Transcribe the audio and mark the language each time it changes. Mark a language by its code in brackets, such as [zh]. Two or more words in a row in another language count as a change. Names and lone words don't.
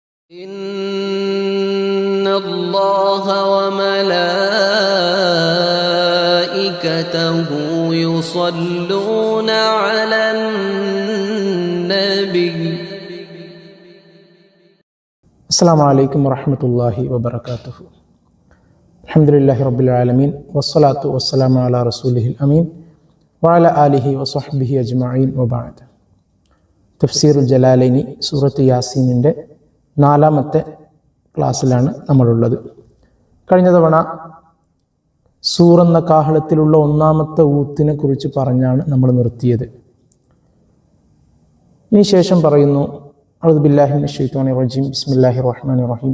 [ar] إن الله وملائكته يصلون على النبي. السلام عليكم ورحمة الله وبركاته. الحمد لله رب العالمين والصلاة والسلام على رسوله الأمين وعلى آله وصحبه أجمعين وبعد. [ml] തഫ്സീറുൽ ജലാലൈനി സൂറത്ത് യാസീനിൻ്റെ 4ാമത്തെ ക്ലാസ്സിലാണ് നമ്മളുള്ളത്. കഴിഞ്ഞ തവണ സൂറെന്ന കാഹളത്തിലുള്ള 1ാമത്തെ ഊത്തിനെ കുറിച്ച് പറഞ്ഞാണ് നമ്മൾ നിർത്തിയത്. ഇനി ശേഷം പറയുന്നു, [ar] أعوذ بالله من الشيطان الرجيم، بسم الله الرحمن الرحيم.